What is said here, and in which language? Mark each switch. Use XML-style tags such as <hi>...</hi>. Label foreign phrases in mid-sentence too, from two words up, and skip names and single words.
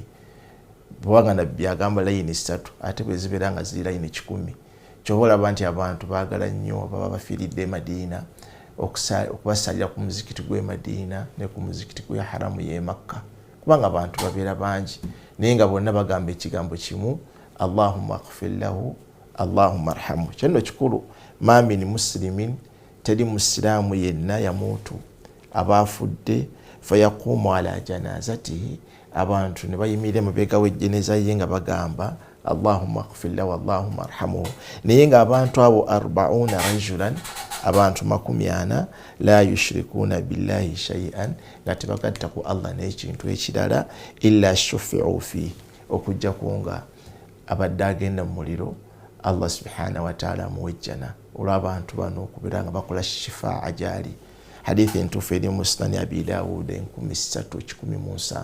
<lg>Bwanga nabbi agamba layini ssatu ate bwe zibeera nga ziri layini 10. Kyova olaba nti abantu baagala nnyo baba bafiiridde e Madiina okubasaalira ku muzikiti gw'e Madiina ne ku muzikiti gw'e Haramu y'e Makka, kubanga abantu babeera bangi naye nga bonna bagamba ekigambo kimu,</lg> <ar>اللهم اغفر له اللهم ارحمه.</ar> <lg>Kyenno kikulu.</lg> <ar>ما من مسلم,</ar> <lg>teri musiraamu yenna yamuutu aba afudde</lg> <ar>فيقوم على جنازته,</ar> <lg>abantu ne bayimirira emabega w'ejjeneza ye nga bagamba</lg> <ar>اللهم اغفر له اللهم ارحمه.</ar> <lg>Naye nga abantu abo 40 rajulan, abantu 40</lg> <ar>لا يشركون بالله شيئا,</ar> <lg>nga tebagatta ku Allah n'ekintu ekirala,</lg> <ar>إلا شفعوا فيه,</ar> <lg>okujja kunga abadde agenda mu muliro</lg> <ar>الله سبحانه وتعالى</ar> <lg>amuwejjana olw'abantu bano okubeera nga bakola shifaa gyali. Hadithi entuufu eri mu Sunani Abi Daawuda 3117.</lg>